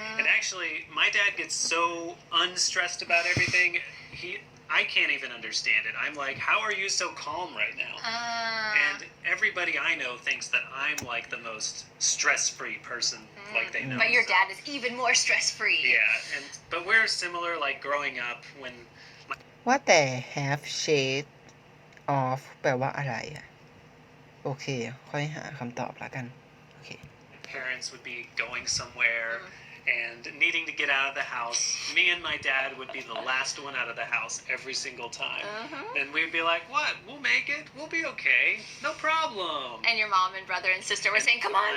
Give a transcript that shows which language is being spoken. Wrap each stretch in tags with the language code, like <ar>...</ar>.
<en>And actually, my dad gets so unstressed about everything, I can't even understand it. I'm like, how are you so calm right now? And everybody I know thinks that I'm like the most stress-free person, like they know. But your dad is even more stress-free. Yeah, but we're similar, like growing up when</en> <th>ว่าแต่</th> <en>have shade of</en> <th>แปลว่าอะไรอะโอเคค่อยหาคำตอบละกันโอเค</th> <en>parents would be going somewhere and needing to get out of the house, me and my dad would be the last one out of the house every single time. And we'd be like, what? We'll make it. We'll be okay. No problem. And your mom and brother and sister were saying, come on,</en>